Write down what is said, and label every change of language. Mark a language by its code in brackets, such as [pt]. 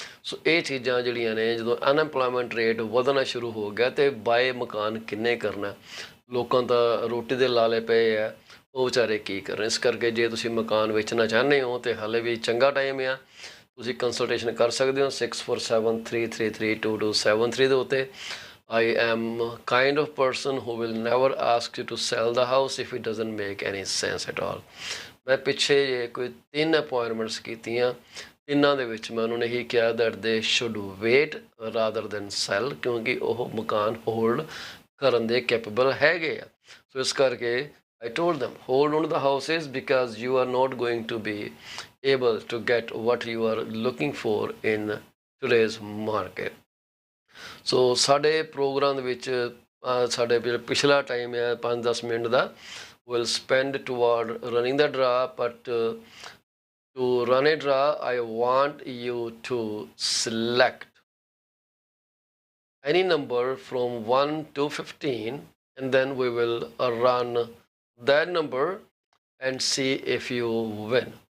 [pa] ਸੋ ਇਹ ਚੀਜ਼ਾਂ ਜਿਹੜੀਆਂ ਨੇ, ਜਦੋਂ ਅਨਐਮਪਲੋਇਮੈਂਟ ਰੇਟ ਵਧਣਾ ਸ਼ੁਰੂ ਹੋ ਗਿਆ ਅਤੇ ਬਾਏ ਮਕਾਨ ਕਿੰਨੇ ਕਰਨਾ, ਲੋਕਾਂ ਤਾਂ ਰੋਟੀ ਦੇ ਲਾਲੇ ਪਏ ਆ, ਉਹ ਵਿਚਾਰੇ ਕੀ ਕਰਨ। ਇਸ ਕਰਕੇ ਜੇ ਤੁਸੀਂ ਮਕਾਨ ਵੇਚਣਾ ਚਾਹੁੰਦੇ ਹੋ ਤਾਂ ਹਾਲੇ ਵੀ ਚੰਗਾ ਟਾਈਮ ਆ, ਤੁਸੀਂ ਕੰਸਲਟੇਸ਼ਨ ਕਰ ਸਕਦੇ ਹੋ 6473332273 ਦੇ ਉੱਤੇ। [en] I am kind of person who will never ask you to sell the house if it doesn't make any sense at all. [pa] ਮੈਂ ਪਿੱਛੇ ਜੇ ਕੋਈ 3 ਅਪੁਆਇੰਟਮੈਂਟਸ ਕੀਤੀਆਂ, ਤਿੰਨਾਂ ਦੇ ਵਿੱਚ ਮੈਂ ਉਹਨਾਂ ਨੇ ਇਹੀ ਕਿਹਾ [en] that they should wait rather than sell, [pa] ਕਿਉਂਕਿ ਉਹ ਮਕਾਨ ਹੋਲਡ ਕਰਨ ਦੇ ਕੈਪੇਬਲ ਹੈਗੇ ਆ। ਸੋ ਇਸ ਕਰਕੇ [en] I told them, hold on to the houses because you are not going to be able to get what you are looking for in today's market. [pa] ਸੋ ਸਾਡੇ ਪ੍ਰੋਗਰਾਮ ਦੇ ਵਿੱਚ ਸਾਡੇ ਪਿਛਲਾ ਟਾਈਮ ਹੈ 5-10 minute ਦਾ, [en] will spend toward running the draw, but to run a draw I want you to select any number from 1 to 15 and then we will run that number and see if you win.